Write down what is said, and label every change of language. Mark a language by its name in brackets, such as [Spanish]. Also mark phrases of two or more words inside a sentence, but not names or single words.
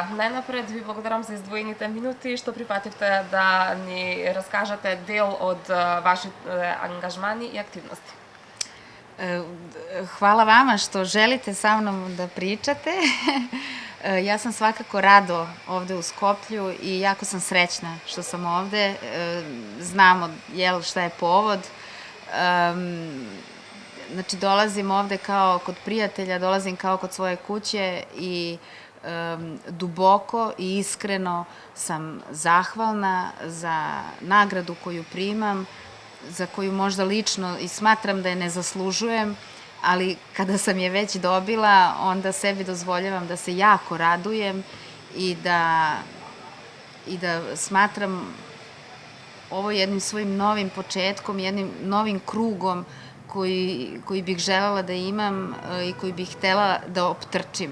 [Macedonian] Најнапред ви благодарам за издвоените минути што прифативте да ни раскажете дел од вашите ангажмани и активности. [Serbian] Хвала вама што желите са мном да pričate. Ја сам свакако радо овде у Скоплју и јако сам среќна што сам овде. Знамо šta je povod. Znači, dolazim ovde kao kod prijatelja, dolazim kao kod svoje kuće i duboko i iskreno sam zahvalna za nagradu koju primam, za koju možda lično i smatram da je ne zaslužujem, ali kada sam je već dobila, onda sebi dozvoljavam da se jako radujem i da smatram ovo jednim svojim novim početkom, jednim novim krugom koji bih želela da imam i koji bih htela da optrčim.